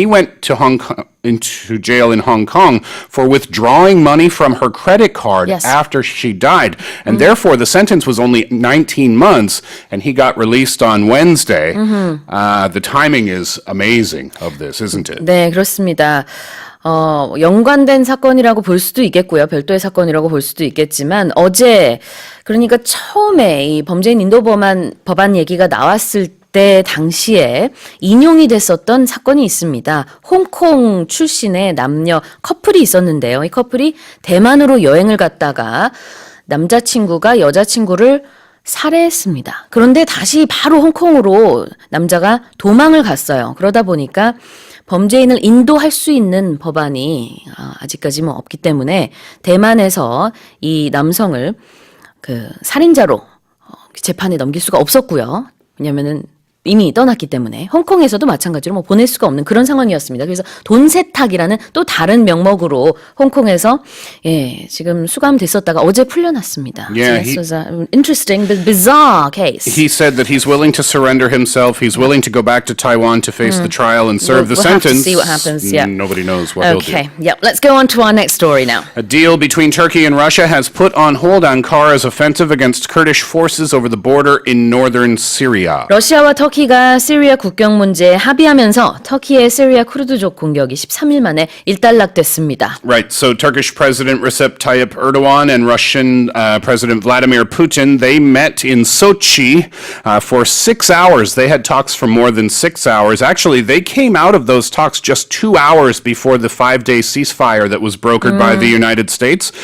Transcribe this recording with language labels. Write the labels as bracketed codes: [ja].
[en] He went to into jail in Hong Kong for withdrawing money from her credit card after she died. And therefore, the sentence was only 19 months, and he got released on Wednesday. The timing is amazing of this, isn't it? [ko] 네, 그렇습니다. 연관된 사건이라고 볼 수도 있겠고요. 별도의 사건이라고 볼 수도 있겠지만 어제 그러니까 처음에 이 범죄인 인도 법안 얘기가 나왔을 때 당시에 인용이 됐었던 사건이 있습니다. 홍콩 출신의 남녀 커플이 있었는데요. 이 커플이 대만으로 여행을 갔다가 남자친구가 여자친구를 살해했습니다. 그런데 다시 바로 홍콩으로 남자가 도망을 갔어요. 그러다 보니까 범죄인을 인도할 수 있는 법안이 아직까지 없기 때문에 대만에서 이 남성을 그 살인자로 재판에 넘길 수가 없었고요. 왜냐면은 이미 떠났기 때문에 홍콩에서도 마찬가지로 보낼 수가 없는 그런 상황이었습니다. 그래서 돈 세탁이라는 또 다른 명목으로 홍콩에서 지금 수감됐었다가 어제 풀려났습니다. [en] Yeah, this was an interesting but bizarre case. He said that he's willing to surrender himself. He's willing to go back to Taiwan to face the trial and serve the sentence. We'll have to see what happens. Yeah. Nobody knows what he'll do. Okay. Yep. Let's go on to our next story now. A deal between Turkey and Russia has put on hold Ankara's offensive against Kurdish forces over the border in northern Syria. [ko] 러시아와 터키가 시리아 국경 문제에 합의하면서 터키의 시리아 쿠르드족 공격이 13일 만에 일단락됐습니다. [en] Right. So Turkish President Recep Tayyip Erdogan and Russian President Vladimir Putin, they met in Sochi for 6 hours. They had talks for more than 6 hours. Actually, they came out of those talks just 2 hours before the 5-day ceasefire that was brokered by the United States.